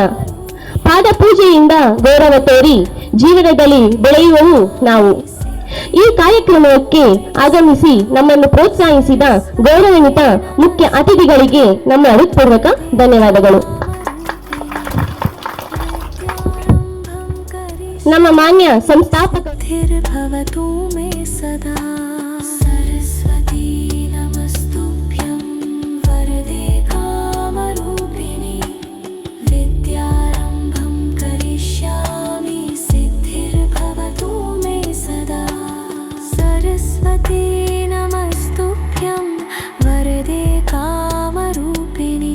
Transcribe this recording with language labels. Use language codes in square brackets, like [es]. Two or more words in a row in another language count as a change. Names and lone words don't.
[kn] ಪಾದ ಪೂಜೆಯಿಂದ ಗೌರವ ತೋರಿ ಜೀವನದಲ್ಲಿ ಬೆಳೆಯುವವು ನಾವು. ಈ ಕಾರ್ಯಕ್ರಮಕ್ಕೆ ಆಗಮಿಸಿ ನಮ್ಮನ್ನು ಪ್ರೋತ್ಸಾಹಿಸಿದ ಗೌರವಾನ್ವಿತ ಮುಖ್ಯ ಅತಿಥಿಗಳಿಗೆ ನಮ್ಮ ಹೃತ್ಪೂರ್ವಕ ಧನ್ಯವಾದಗಳು. ನಮ್ಮ ಮಾನ್ಯ ಸಂಸ್ಥಾಪಕ [sa] स्थिर्भवतु मे सदा सरस्वती नमस्तुभ्यं वरदे कामरूपिणि विद्यारम्भं करिष्यामि सिद्धिर्भवतु मे सदा सरस्वती नमस्तुभ्यं वरदे कामरूपिणि